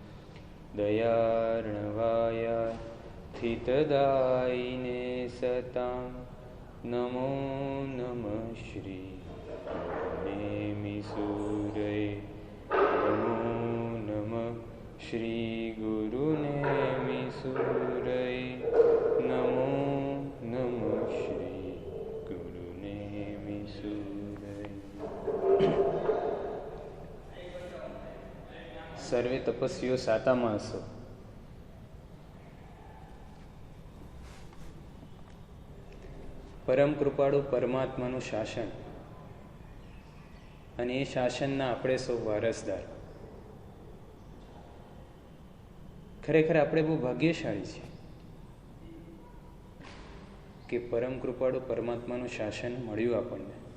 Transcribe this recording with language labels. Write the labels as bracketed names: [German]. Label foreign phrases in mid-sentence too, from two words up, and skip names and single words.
[Sanskrit] दयार्णवायाथितदायिने सतां नमो नमः श्री नेमिसूरये नमो नमः श्री गुरुनेमिसूरये नमो नमः श्री गुरुनेमिसूरये। [Gujarati] સર્વે તપસ્વીઓ સાતામાં હશો. પરમ કૃપાળુ પરમાત્માનું શાસન અને એ શાસનના આપણે સૌ વારસદાર. ખરેખર આપણે બહુ ભાગ્યશાળી છીએ કે પરમ કૃપાળુ પરમાત્માનું શાસન મળ્યું આપણને.